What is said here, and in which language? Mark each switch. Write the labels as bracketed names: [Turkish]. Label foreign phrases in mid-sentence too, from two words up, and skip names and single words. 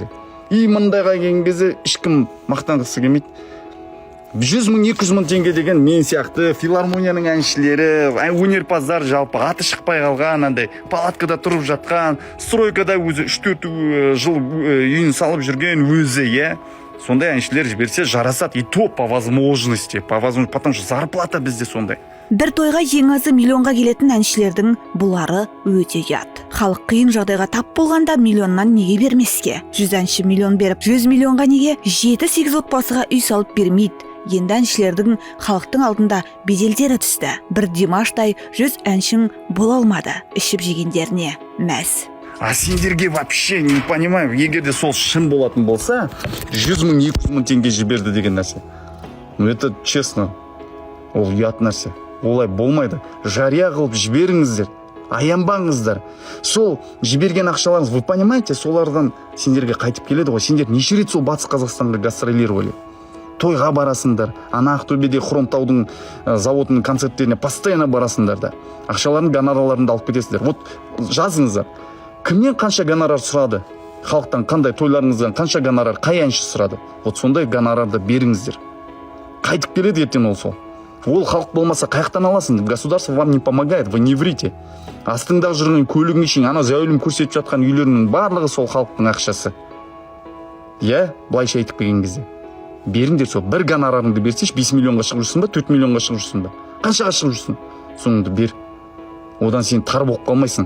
[Kazakh] И мындайға келген кезде ешкім мақтанғысы келмейді. 100 мың, 200 мың теңге деген мен сияқты филармонияның әншілері, өнерпаздар жалпы аты шықпай қалған, андай палаткада тұрып жатқан, стройкада өзі 3-4 жыл үйін салып жүрген өзі, е. Сондай әншілер жіберсе жарасады, [Russian] и то по возможности, потому что зарплата бізде сондай. [Kazakh] Бір тойға ең азы миллионға келетін әншілердің бұлары өте ұят. Халық қиын жағдайға тап болғанда миллионнан неге бермеске? 100 әнші миллион беріп, 100 миллионға неге 7-8 отбасыға үй салып бермейді? Енді әншілердің халықтың алдында беделдері түсті. Бір Димаштай 100 әншің бола алмады. Ішіп жегендеріне мәз. [Russian] А сендерге вообще не понимаю, [Kazakh] егерде сол шын болатын болса, 100 мың, 200 мың теңге жіберді деген нәрсе. [Russian] Ну это честно, [Kazakh] ол ұят нәрсе. Олай болмайды. Жария қылып жіберіңіздер, аянбаңыздар. Сол жіберген ақшаларыңыз, [Russian] вы понимаете, [Kazakh] солардан сендерге қайтып келеді ғой. Сендер неше рет сол Батыс Қазақстанға гастролировали. Тойға барасыңдар, ана Ақтөбеде Хромтаудың заводының концерттеріне постоянно барасыңдар да. Ақшаларын, гонорарларында алып кетесіңдер. Вот жазыңыздар. Кімнен қанша гонорар сұрады? Халықтан қандай тойларыңыздан қанша гонорар, қай әнші сұрады? Вот сондай гонорарды беріңіздер. Қайтып келеді ертең ол сол. Ол халық болмаса қаяқтан аласың? [Russian] Государство вам не помогает, вы не врите. [Kazakh] Астыңдағы жүрген көлігің үшін, ана зәулім көрсетіп жатқан үйлерінің барлығы сол халықтың ақшасы. Я, былайша айтып келген кезде. Беріңдер сол, бір гонорарыңды берсеш, 5 миллионға шығып жүрсің ба, 4 миллионға шығып жүрсің ба? Қаншаға шығып жүрсің? Соңында бер. Одан сен тар болып қалмайсың.